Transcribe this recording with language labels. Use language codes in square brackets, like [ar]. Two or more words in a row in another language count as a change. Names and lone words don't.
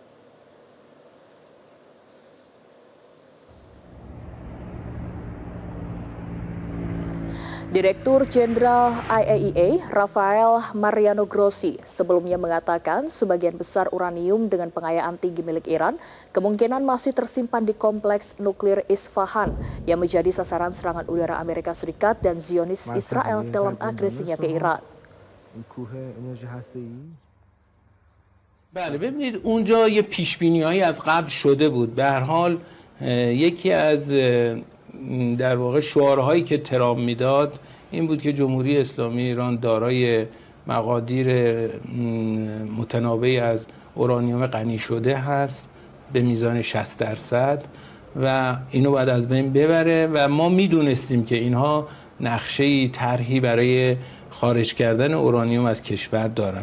[id] Direktur Jenderal IAEA, Rafael Mariano Grossi, sebelumnya mengatakan sebagian besar uranium dengan pengayaan tinggi milik Iran kemungkinan masih tersimpan di kompleks nuklir Isfahan yang menjadi sasaran serangan udara Amerika Serikat dan Zionis Israel dalam agresinya ke Iran. [fa] بله ببینید اونجا یه پیش‌بینی‌هایی از قبل شده بود. به هر حال یکی از در واقع شعارهایی که ترامپ میداد این بود که جمهوری اسلامی ایران دارای مقادیر متنوعی از اورانیوم غنی شده هست به میزان 60% و اینو باید از بین ببره و ما میدونستیم که اینها نقشه‌ای طرحی برای خارج کردن اورانیوم از کشور دارن.